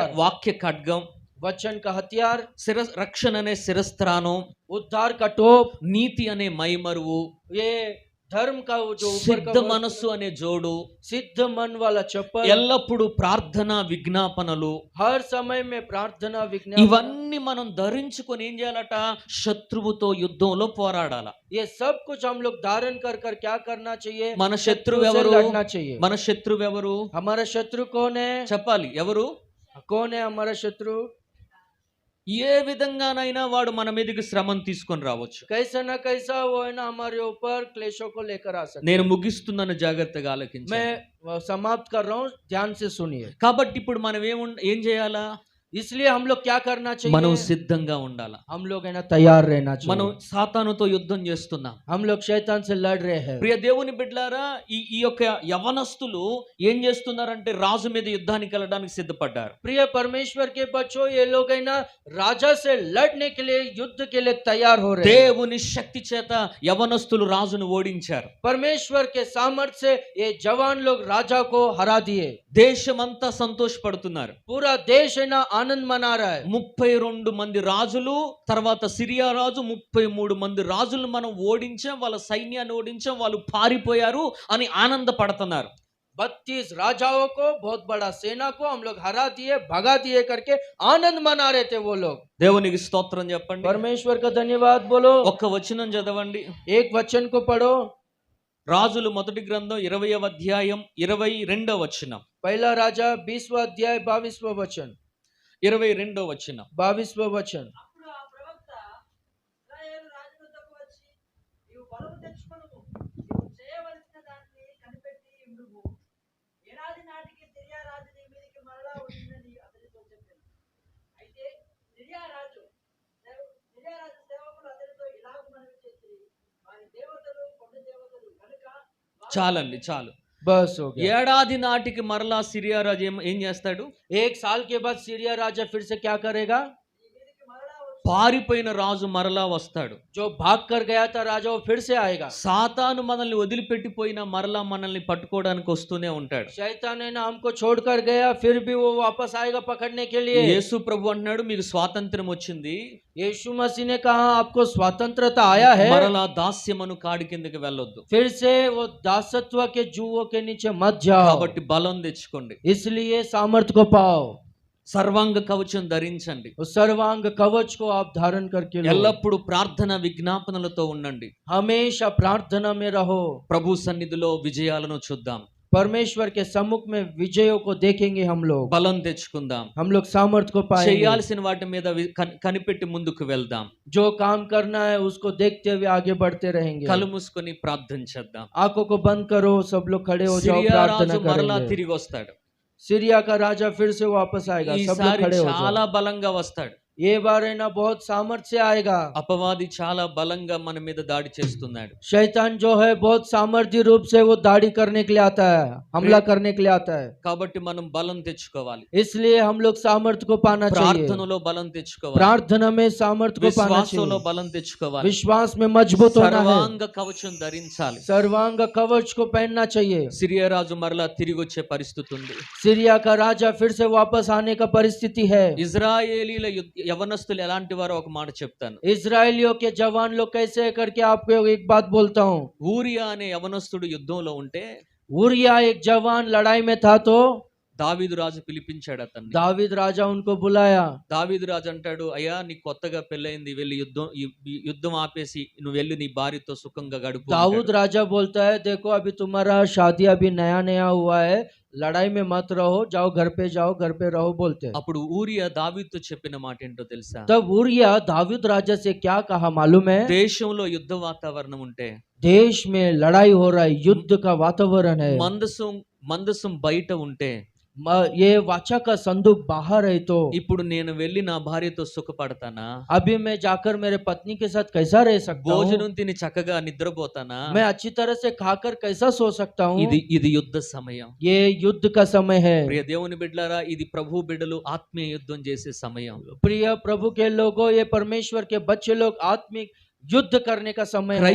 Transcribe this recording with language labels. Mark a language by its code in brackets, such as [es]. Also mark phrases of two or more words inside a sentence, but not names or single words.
[te] వాక్య ఖడ్గం, [hi] वचन का हथियार, [te] రక్షణ అనే శిరస్త్రానం, [hi] उद्धार का टोप, [te] నీతి అనే మైమరువు, [hi] ये धर्म का वो जो ऊपर [te] సిద్ధ [hi] का [te] మనస్సు అనే జోడు, [hi] सिद्ध मन वाला चप्पल, [te] ఎల్లప్పుడూ ప్రార్థన విజ్ఞాపనలు, [hi] हर समय में प्रार्थना विज्ञापन, [te] ఇవన్నీ మనం ధరించుకొని ఏం చేయాలట? శత్రువుతో యుద్ధంలో పోరాడాల. [hi] ये सब कुछ हम लोग धारण कर कर क्या करना चाहिए? [te] మన [hi] शत्रु [te] శత్రువు [hi] से [te] ఎవరు? [hi] लड़ना चाहिए। [te] మన శత్రువు ఎవరు [hi] हमारा शत्रु कौन है? [te] చెప్పాలి. ఎవరు? [hi] कौन है हमारा शत्रु? [te] ఏ విధంగానైనా వాడు మన మీదకి శ్రమను తీసుకొని రావచ్చు. [hi] कैसा ना कैसा वो है ना हमारे ऊपर क्लेशों को लेकर आ सकता [te] నేను [hi] है। [te] ముగిస్తున్నాను, జాగ్రత్తగా ఆలకించండి. [hi] मैं समाप्त कर रहा हूँ, ध्यान से सुनिए। [te] కాబట్టి ఇప్పుడు మనం ఏం చేయాలా? [hi] इसलिए हम लोग क्या करना [te] మనం [hi] चाहिए? [te] సిద్ధంగా ఉండాలా. [hi] हम लोग है ना तैयार रहना [te] మనం [hi] चाहिए। [te] సాతానుతో యుద్ధం చేస్తున్నాం. [hi] हम लोग शैतान से लड़ रहे हैं। [te] ప్రియ దేవుని బిడ్డలారా, ఈ యొక్క యవనస్తులు ఏం చేస్తున్నారంటే రాజు మీద యుద్ధానికి వెళ్ళడానికి సిద్ధపడ్డారు. [hi] प्रिय परमेश्वर के बच्चों, ये लोग है ना राजा से लड़ने के लिए, युद्ध के लिए तैयार हो रहे हैं। [te] దేవుని శక్తి చేత యవనస్తులు రాజును ఓడించారు. [hi] परमेश्वर के सामर्थ्य से ये जवान लोग राजा को हरा दिए। [te] దేశమంతా సంతోషపడుతున్నారు. [hi] पूरा देश है ना आनंद मना रहा है। [te] 32 మంది రాజులు, తర్వాత సిరియా రాజు, 33 మంది రాజులు మనం ఓడించాం, వాళ్ళ సైన్యాన్ని ఓడించాం, వాళ్ళు పారిపోయారు అని ఆనందపడుతున్నారు. [hi] 32 राजाओं को, बहुत बड़ा सेना को हम लोग हरा दिए, भगा दिए करके आनंद मना रहे थे वो लोग। [te] దేవునికి స్తోత్రం చెప్పండి. [hi] परमेश्वर का धन्यवाद बोलो। [te] ఒక్క వచనం చదవండి. [hi] एक वचन को पढ़ो। [te] రాజులు మొదటి గ్రంథం 20వ అధ్యాయం 22వ వచనం. [hi] पहला राजा 20वां अध्याय 22वां वचन। [te] 22వ వచనం. [hi] 22वां वचन। [te] అప్పుడు ఆ ప్రవక్త ఇశ్రాయేలు రాజు వద్దకు వచ్చి, నీవు బలము తెచ్చుకొనుము, నీవు చేయవలసిన దాన్ని కనిపెట్టి ఉండుము. ఏడాది నాటికి సిరియా రాజు నీ మీదికి మరలా వచ్చిందని అతనితో చెప్పాను. అయితే సిరియా రాజు సేవకులు అతనితో ఇలాగ మనవి చేసి, వారి దేవతలు కొండ దేవతలు కనుక చాలండి, చాలు. [hi] बस हो गया। [te] ఏడాది నాటికి మరలా సిరియా రాజు ఏం చేస్తాడు? [hi] एक साल के बाद सीरिया राजा फिर से क्या करेगा? [te] నీ మీదికి మరలా వచ్చి పారిపోయిన రాజు మరలా వస్తాడు. [hi] जो भाग कर गया था राजा वो फिर से आएगा। [te] సాతాను మనల్ని వదిలిపెట్టిపోయినా మరలా మనల్ని పట్టుకోవడానికి వస్తూనే ఉంటాడు. [hi] शैतान है ना हमको छोड़कर गया, फिर भी वो वापस आएगा पकड़ने के लिए। [te] యేసు ప్రభు అంటున్నాడు, మీకు స్వాతంత్రం వచ్చింది, [hi] यीशु मसीह ने कहा आपको स्वतंत्रता आया है, [te] మరలా దాస్యమను కాడి కిందకి వెళ్ళొద్దు. [hi] फिर से वो दासत्व के जुओं के नीचे मत जाओ। [te] కాబట్టి బలం తెచ్చుకోండి, [hi] इसलिए सामर्थ को पाओ, [te] సర్వాంగ కవచం ధరించండి, [hi] उस सर्वांग कवच को आप धारण करके लो। [te] ఎల్లప్పుడూ ప్రార్థన విజ్ఞాపనలతో ఉండండి. [hi] हमेशा प्रार्थना में रहो। [te] ప్రభు సన్నిధిలో విజయాలను చూద్దాం, [hi] परमेश्वर के सम्मुख में विजयों को देखेंगे हम लोग। [te] బలం తెచ్చుకుందాం, [hi] हम लोग सामर्थ को पाएंगे। [te] చేయాల్సిన వాటి మీద కనిపెట్టి ముందుకు వెళ్దాం. [hi] जो काम करना है उसको देखते हुए आगे बढ़ते रहेंगे। [te] కళ్ళు మూసుకొని ప్రార్థన చేద్దాం. [hi] आंखों को बंद करो, सब लोग खड़े हो जाओ, [te] సిరియా [hi] प्रार्थना [te] రాజు మరలా [hi] करेंगे। [te] తిరిగి వస్తాడు. [hi] सीरिया का राजा फिर से वापस आएगा, सब लोग [te] ఈసారి [hi] खड़े हो [te] చాలా [hi] जाओ। [te] బలంగా వస్తాడు. [hi] ये बार है ना बहुत सामर्थ्य से आएगा। [te] అపవాది చాలా బలంగా మన మీద దాడి చేస్తున్నాడు. [hi] शैतान जो है बहुत सामर्थ्य रूप से वो दाढ़ी करने के लिए आता है, हमला करने के लिए आता है। [te] కాబట్టి మనం బలం తెచ్చుకోవాలి, [hi] इसलिए हम लोग सामर्थ्य को पाना चाहिए। [te] ప్రార్థనలో బలం తెచ్చుకోవాలి, [hi] प्रार्थना में सामर्थ्य को पाना [te] విశ్వాసంలో [hi] चाहिए, [te] బలం తెచ్చుకోవాలి, [hi] विश्वास में मजबूत होना है, [te] సర్వాంగ కవచం ధరించాలి. [hi] सर्वांग कवच को पहनना चाहिए। [te] సిరియా రాజు మరలా తిరిగి వచ్చే పరిస్థితి ఉంది. [hi] सीरिया का राजा फिर से वापस आने का परिस्थिति है। [te] ఇజ్రాయేలీల యవనస్తులు ఎలాంటి వారో ఒక మాట చెప్తాను. [hi] इजराइलियों के जवान लोग कैसे है करके आपको एक बात बोलता हूँ। [te] ఊరియా అనే యవనస్తుడు యుద్ధంలో ఉంటే [hi] उरिया एक जवान लड़ाई में था तो [te] దావీదు రాజు పిలిపించాడు అతన్ని. [hi] दावीद राजा उनको बुलाया। [te] దావీదు రాజు అంటాడు, అయ్యా నీకు కొత్తగా పెళ్ళయింది, వెళ్ళి యుద్ధం ఆపేసి నువ్వు వెళ్ళి నీ భార్యతో సుఖంగా గడుపు [hi] दाऊद [te] అంటాడు. [hi] राजा बोलता है देखो अभी तुम्हारा शादी अभी नया नया हुआ है, लड़ाई में मत रहो, जाओ घर पे रहो बोलते हैं। [te] అప్పుడు ఊరియా దావీదుతో చెప్పిన మాట ఏంటో తెలుసా? [hi] तब उरिया दाऊद राजा से क्या कहा मालूम है? [te] దేశంలో యుద్ధ వాతావరణం ఉంటే, [hi] देश में लड़ाई हो रहा है, युद्ध का वातावरण है, [te] మందసం బయట ఉంటే, [hi] ये वाचा का संदूक बाहर है तो [te] ఇప్పుడు నేను వెళ్ళి నా భార్యతో సుఖపడతానా? [hi] अभी मैं जाकर मेरे पत्नी के साथ कैसा रह सकता हूँ? [te] భోజనం తిని చక్కగా నిద్రపోతానా? [hi] मैं अच्छी तरह से खाकर कैसा सो सकता हूँ? [te] ఇది యుద్ధ సమయం. [hi] ये युद्ध का समय है। [te] ప్రియ దేవుని బిడ్డలారా, ఇది ప్రభు బిడ్డలు ఆత్మీయ యుద్ధం చేసే సమయం. [hi] प्रिय प्रभु के लोगों, ये परमेश्वर के बच्चे लोग आत्मिक युद्ध करने का समय है।